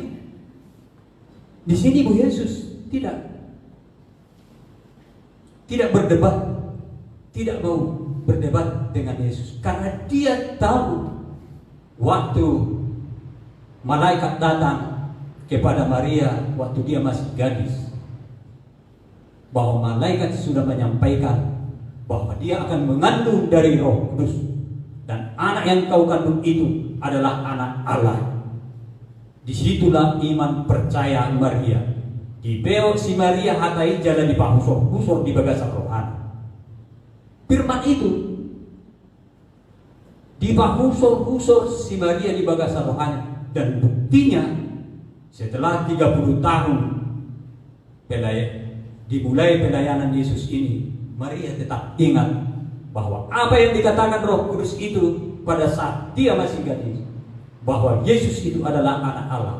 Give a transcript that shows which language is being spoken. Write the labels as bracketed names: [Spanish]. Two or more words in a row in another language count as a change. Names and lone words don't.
[Indonesian] Di sini Bu Yesus tidak berdebat, tidak mau berdebat dengan Yesus karena dia tahu waktu malaikat datang kepada Maria waktu dia masih gadis, bahwa malaikat sudah menyampaikan bahwa dia akan mengandung dari Roh Kudus dan anak yang kau kandung itu adalah anak Allah. Disitulah iman percaya Maria. [Batak Toba] Dibeo si Maria hatai jalan di pahusor di bagasan rohani. [Indonesian] Firman itu [Batak Toba] di pahusor si Maria di bagasan rohani, [Indonesian] dan buktinya setelah 30 tahun dimulai pelayanan Yesus ini, Maria tetap ingat bahwa apa yang dikatakan Roh Kudus itu pada saat dia masih gadis, bahwa Yesus itu adalah anak Allah.